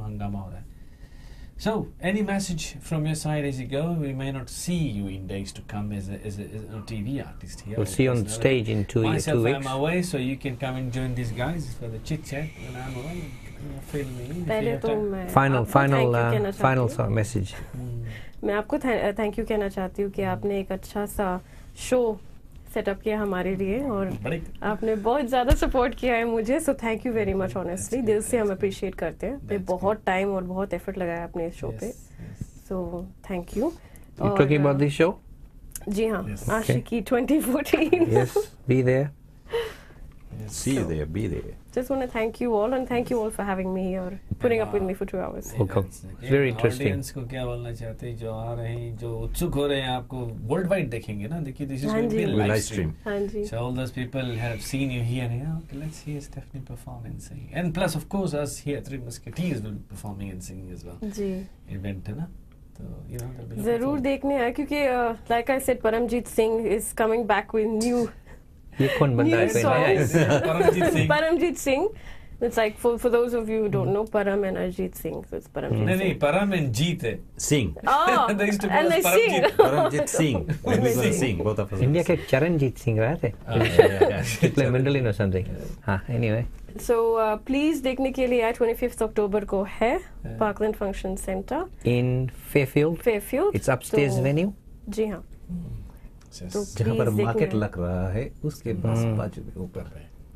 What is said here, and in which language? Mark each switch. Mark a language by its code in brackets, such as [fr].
[hi] हंगामा हो रहा है. [en] So, any message from your side as you go? We may not see you in days to come as a TV artist here. We'll see you on stage in 2 weeks. Myself, I'm away, so you can come and join these guys for the chit chat when I'm away. Fill me in. [hi] पहले तो मैं [en] final message. [hi] मैं आपको thank you कहना चाहती हूँ कि आपने एक अच्छा सा शो सेटअप किया हमारे लिए और आपने बहुत ज़्यादा सपोर्ट किया है मुझे, [en] so thank you very much honestly, [hi] दिल से हम अप्रिशिएट करते हैं. पे बहुत टाइम और बहुत एफर्ट लगाया अपने इस शो पे, so thank you. [en] Talking about this show? [hi] जी हाँ, आशिकी 2014. [en] Yes, be there. See you there, be there. Just want to thank you all and thank you all for having me or putting up with me for 2 hours. Welcome. It's very interesting. [hi] Audience को क्या बोलना चाहते हैं, जो आ रहे हैं, जो उत्सुक हो रहे हैं, आपको worldwide देखेंगे ना, देखिए [en] this is going to be a live stream. [hi] हाँ जी. [en] So all those people have seen you here, and okay, let's hear Stephanie perform and sing. And plus, of course, us here, Three Musketeers will be performing and singing as well. [hi] Ji. Event है ना, तो ज़रूर देखने आए क्योंकि [en] like I said, Paramjeet Singh is coming back with new. [hi] ये कौन बंदा है? [en] Paramjeet Singh. It's like for those of you who don't know, Param and Ajit Singh. So it's Paramjeet. [hi] नहीं, Param and Jeet है. [en] Sing. Oh, they used to and they sing. Paramjeet Singh. When we gonna sing, both of us. [hi] India के चरणजीत सिंह रहे थे. [en] He play mandolin or something. [hi] हाँ, anyway. [en] So please [hi] देखने के लिए 25th October को है Parkland Function Center. [en] In Fairfield. Fairfield. It's upstairs venue. [hi] जी हाँ. तो जहाँ पर मार्केट लग रहा है उसके पास बाजू में ऊपर है.